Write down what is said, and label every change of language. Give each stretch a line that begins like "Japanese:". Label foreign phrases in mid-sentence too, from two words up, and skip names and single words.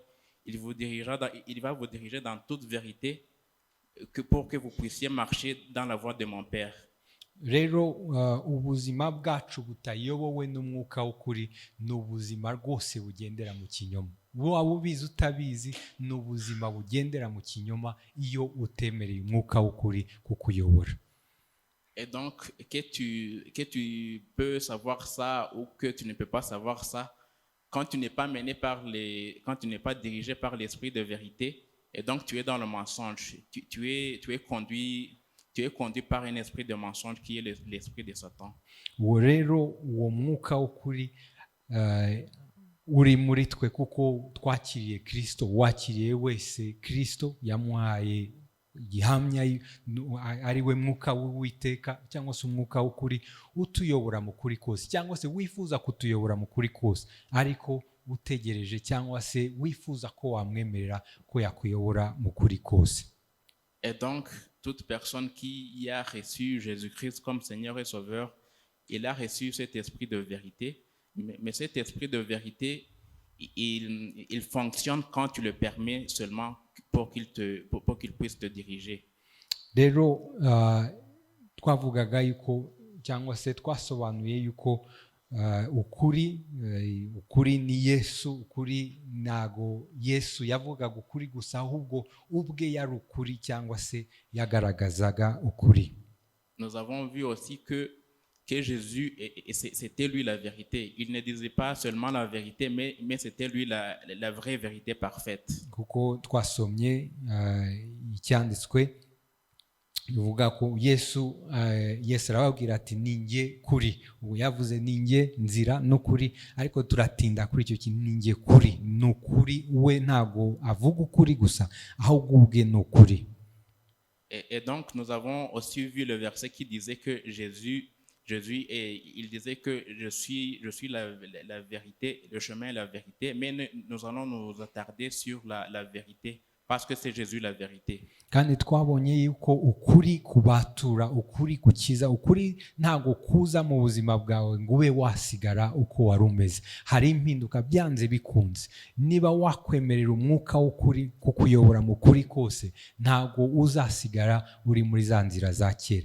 French: Il va vous diriger dans toute vérité pour que vous puissiez marcher dans la voie de mon Père.
Kinyarwanda: Rero ubuzima bwacu butayobowe n'umwuka w'ukuri ni ubuzima rwose bugendera mu kinyoma. Waba ubizi utabizi ni ubuzima bugendera mu kinyoma iyo utemereye umwuka w'ukuri kukuyobora.
French: Et donc, que tu peux savoir ça ou que tu ne peux pas savoir ça, quand tu n'es pas quand tu n'es pas dirigé par l'esprit de vérité, et donc tu es dans le mensonge, tu es conduit tu es conduit par un esprit de mensonge qui est l'esprit de Satan.
Kinyarwanda: uwo rero uwo mwuka w'ukuri uri muri twe kuko twakiriye Kristo. Wakiriye wese Kristo yamuhaye gihamya ari we mwuka w'Uwiteka cyangwa se umwuka w'ukuri utuyobora mu kuri kose, cyangwa se wifuza kutuyobora mu kuri kose, ariko utegereje cyangwa se wifuza ko wamwemerera ko yakuyobora mu kuri kose.
French: Et donc, toute personne qui a reçu Jésus-Christ comme Seigneur et Sauveur, il a reçu cet esprit de vérité. Mais cet esprit de vérité, il fonctionne quand tu le permets seulement pour qu'il puisse te diriger.
Kinyarwanda: Rero twavugaga yuko cyangwa se twasobanuye yuko ukuri ni Yesu. Ukuri ntago Yesu yavugaga ukuri gusa, ahubwo ubwe yari ukuri cyangwa se yagaragazaga ukuri.
French: Nous avons vu aussi que Jésus, c'était lui la vérité. Il ne disait pas seulement la vérité, mais c'était lui la vraie vérité parfaite.
Kinyarwanda: Kuko twasomye icyanditswe bivuga ko Yesu arababwira ati ninjye kuri. Ubu yavuze ninjye nzira n'ukuri, ariko turatinda kuri icyo kintu ninjye kuri. Ni ukuri, we ntago avuga ukuri gusa, ahubwo ubwe ni ukuri.
French: Et donc nous avons aussi vu le verset qui disait que Jésus il disait que je suis la vérité, le chemin et la vérité, mais nous allons nous attarder sur la vérité parce que c'est Jésus la vérité.
Kinyarwanda: Kandi twabonye yuko ukuri kubatura, ukuri kukiza, ukuri ntago kuza mu buzima bwawe ngo ube wasigara uko wari umeze. Hari impinduka byanze bikunze. Niba wakwemerera umwuka w'ukuri kukuyobora mu kuri kose, ntago uzasigara uri muri za nzira za kera.